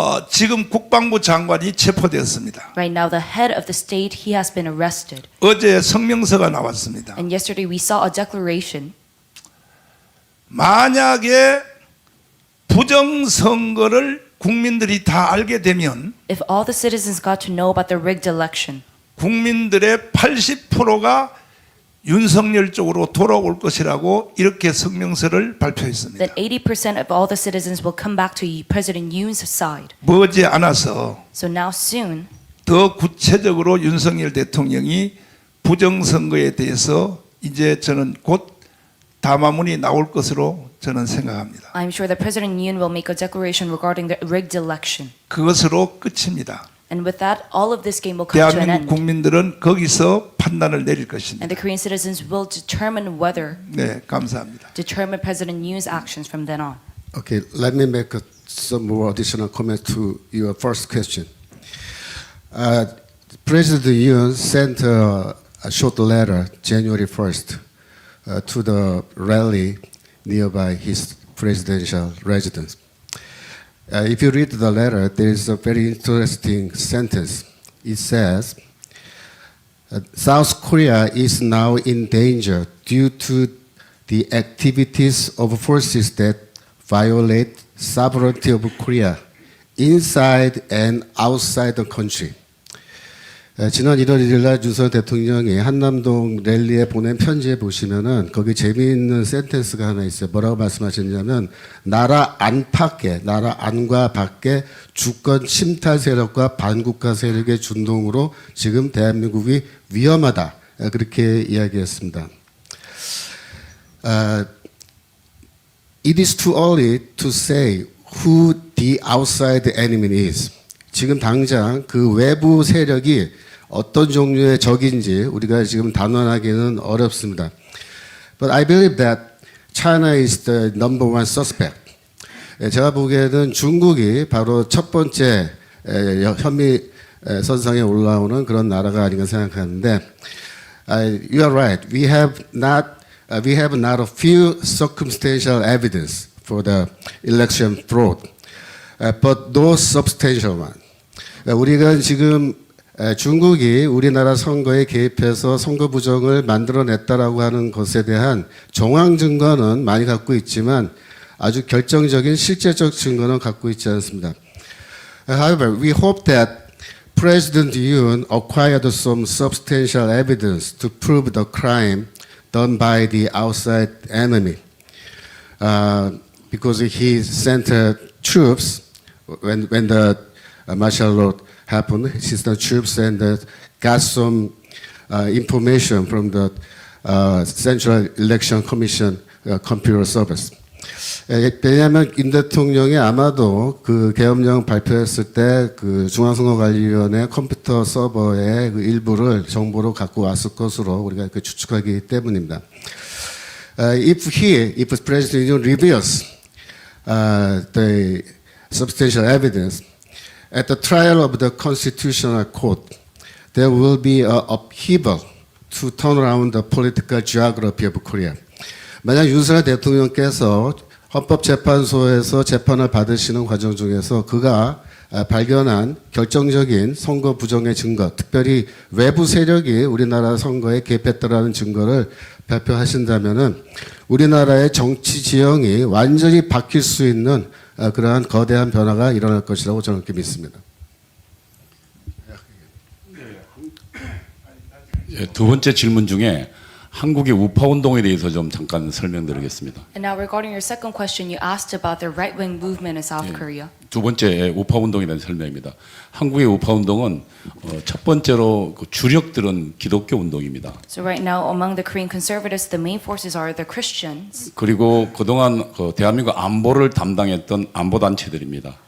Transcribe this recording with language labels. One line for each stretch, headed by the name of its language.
Korean: 지금 국방부 장관이 체포되었습니다.
English: right now the head of the state, he has been arrested.
Korean: 어제 성명서가 나왔습니다.
English: And yesterday we saw a declaration.
Korean: 만약에 부정선거를 국민들이 다 알게 되면
English: If all the citizens got to know about the rigged election,
Korean: 국민들의 80%가 윤석열 쪽으로 돌아올 것이라고 이렇게 성명서를 발표했습니다.
English: then 80% of all the citizens will come back to President Yoon's side.
Korean: 머지 않아서
English: So now soon,
Korean: 더 구체적으로 윤석열 대통령이 부정선거에 대해서 이제 저는 곧 담화문이 나올 것으로 저는 생각합니다.
English: I'm sure that President Yoon will make a declaration regarding the rigged election.
Korean: 그것으로 끝입니다.
English: And with that, all of this game will come to an
Korean: 대한민국
English: end.
Korean: 국민들은 거기서 판단을 내릴
English: And
Korean: 것입니다.
English: the Korean citizens will determine
Korean: 네, 감사합니다.
English: determine President Yoon's actions from then on. Okay, let me make some more additional comments to your first question. President Yoon sent a short letter January 1st to the rally nearby his presidential residence. If you read the letter, there is a very interesting sentence. It says, South Korea is now in danger due to the activities of forces that violate sovereignty of Korea inside and outside the country.
Korean: 지난 1월 1일 날 윤석열 대통령이 한남동 랠리에 보낸 편지에 보시면은 거기 재미있는 센텐스가 하나 있어요. 뭐라고 말씀하셨냐면 나라 안팎에, 나라 안과 밖에 주권 침탈 세력과 반국가 세력의 준동으로 지금 대한민국이 위험하다. 그렇게 이야기했습니다.
English: It is too early to say who the outside enemy is.
Korean: 지금 당장 그 외부 세력이 어떤 종류의 적인지 우리가 지금 단언하기는 어렵습니다.
English: But I believe that China is the number one suspect.
Korean: 제가 보기에는 중국이 바로 첫 번째 혐의 선상에 올라오는 그런 나라가 아닌가 생각하는데,
English: you are right. We have not a few circumstantial evidence for the election fraud, but no substantial one.
Korean: 우리가 지금 중국이 우리나라 선거에 개입해서 선거 부정을 만들어냈다라고 하는 것에 대한 정황 증거는 많이 갖고 있지만 아주 결정적인 실제적 증거는 갖고 있지 않습니다.
English: However, we hope that President Yoon acquired some substantial evidence to prove the crime done by the outside enemy, because he sent troops when the martial law happened. He sent troops and got some information from the Central Election Commission computer service.
Korean: 왜냐하면 윤 대통령이 아마도 그 계엄령 발표했을 때 그 중앙선거관리위원회 컴퓨터 서버의 그 일부를 정보로 갖고 왔을 것으로 우리가 그 추측하기 때문입니다.
English: If President Yoon reveals the substantial evidence at the trial of the Constitutional Court, there will be an upheaval to turn around the political geography of Korea.
Korean: 만약 윤석열 대통령께서 헌법재판소에서 재판을 받으시는 과정 중에서 그가 발견한 결정적인 선거 부정의 증거, 특별히 외부 세력이 우리나라 선거에 개입했다라는 증거를 발표하신다면은 우리나라의 정치 지형이 완전히 바뀔 수 있는 그러한 거대한 변화가 일어날 것이라고 저는 그렇게 믿습니다. 예, 두 번째 질문 중에 한국의 우파 운동에 대해서 좀 잠깐 설명드리겠습니다.
English: And now regarding your second question, you asked about the right-wing movement in South Korea.
Korean: 두 번째 우파 운동에 대한 설명입니다. 한국의 우파 운동은 첫 번째로 그 주력들은 기독교 운동입니다.
English: So right now, among the Korean conservatives, the main forces are the Christians
Korean: 그리고 그동안 그 대한민국 안보를 담당했던 안보 단체들입니다.